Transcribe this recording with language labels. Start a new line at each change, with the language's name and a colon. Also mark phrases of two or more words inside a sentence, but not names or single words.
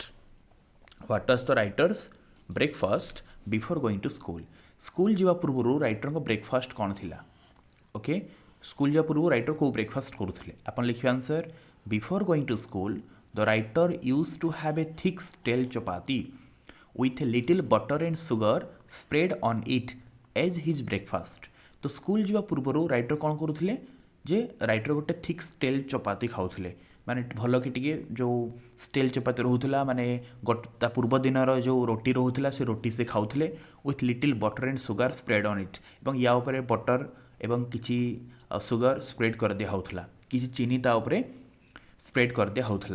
English: what was the writer's breakfast before going to school.
Odia: ସ୍କୁଲ ଯିବା ପୂର୍ବରୁ ରାଇଟରଙ୍କ ବ୍ରେକଫାଷ୍ଟ କ'ଣ ଥିଲା. ଓକେ, ସ୍କୁଲ ଯିବା ପୂର୍ବରୁ ରାଇଟର କେଉଁ ବ୍ରେକଫାଷ୍ଟ କରୁଥିଲେ. ଆପଣ ଲିଖିବେ
English: answer before going to school the writer use to have a thick stale chapati with a little butter and sugar spread on it as his breakfast.
Odia: ତ ସ୍କୁଲ ଯିବା ପୂର୍ବରୁ ରାଇଟର କ'ଣ କରୁଥିଲେ ଯେ ରାଇଟର ଗୋଟେ
English: thick stale chapati
Odia: ଖାଉଥିଲେ. ମାନେ ଭଲ କି ଟିକେ ଯେଉଁ
English: stale chapati
Odia: ରହୁଥିଲା, ମାନେ ତା ପୂର୍ବ ଦିନର ଯେଉଁ ରୁଟି ରହୁଥିଲା ସେ ରୁଟି ସେ ଖାଉଥିଲେ
English: with little butter and sugar spread on it.
Odia: ଏବଂ ୟା ଉପରେ ବଟର୍ ଏବଂ କିଛି
English: sugar spread
Odia: କରିଦିଆ ହେଉଥିଲା, କିଛି ଚିନି ତା ଉପରେ ସ୍ପ୍ରେଡ୍ କରିଦିଆ ହେଉଥିଲା.